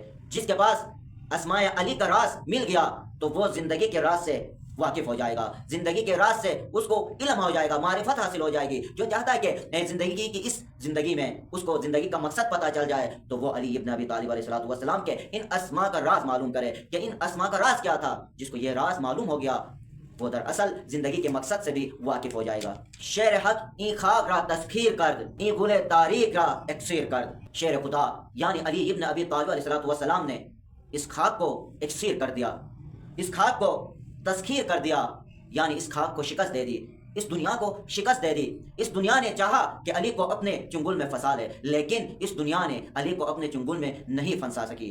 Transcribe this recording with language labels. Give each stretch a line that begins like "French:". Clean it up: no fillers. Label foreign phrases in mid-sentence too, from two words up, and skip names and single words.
Urdu: جس کے پاس اسماء علی کا راز مل گیا تو وہ زندگی کے راز سے واقف ہو جائے گا، زندگی کے راز سے اس کو علم ہو جائے گا، معرفت حاصل ہو جائے گی۔ جو چاہتا ہے کہ زندگی کی اس زندگی میں اس کو زندگی کا مقصد پتہ چل جائے تو وہ علی ابن ابی طالب علیہ السلام کے ان اسماء کا راز معلوم کرے کہ ان اسماء کا راز کیا تھا۔ جس کو یہ راز معلوم ہو گیا وہ دراصل زندگی کے مقصد سے بھی واقف ہو جائے گا۔
Persian: شیر حق این خاک را تسخیر کرد، این گل تاریک را اکسیر کرد۔
Urdu: شیر خدا یعنی علی ابن ابی طالب علیہ السلام نے اس خاک کو اکسیر کر دیا، اس خاک کو تسخیر کر دیا، یعنی اس خاک کو شکست دے دی، اس دنیا کو شکست دے دی۔ اس دنیا نے چاہا کہ علی کو اپنے چنگل میں پھنسا لے، لیکن اس دنیا نے علی کو اپنے چنگل میں نہیں پھنسا سکی۔